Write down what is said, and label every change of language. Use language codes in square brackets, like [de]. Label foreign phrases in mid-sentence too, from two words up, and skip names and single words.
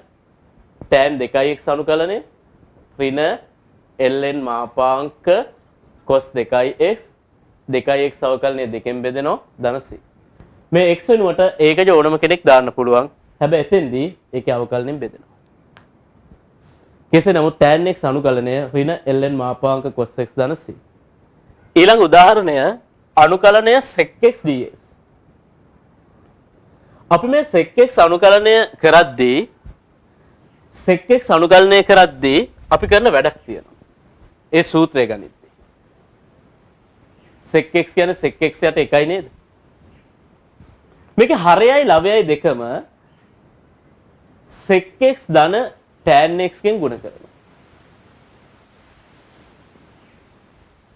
[si] tan 2x අනුකලනය ඍණ ln මාපාංක cos 2x 2x අවකලනය දෙකෙන් බෙදෙනවා ධන c. මේ x වෙනුවට ඒකජ ඕනම කෙනෙක් දාන්න පුළුවන්. හැබැයි එතෙන්දී ඒකේ අවකලනයෙන් බෙදෙනවා. කෙසේ නමුත් tan x අනුකලනය ඍණ ln මාපාංක cos x ධන c. ඊළඟ උදාහරණය අනුකලනය sec x dx. අපි මේ sec x අනුකලනය කරද්දී sec x අනුකලනය කරද්දී අපි කරන වැඩක් තියෙනවා. ඒ සූත්‍රය ගනිද්දී. sec x කියන්නේ sec x යට එකයි නේද? මේකේ හරයයි ලවයයි දෙකම sec x ධන tan x කෙන් ගුණ කරනවා.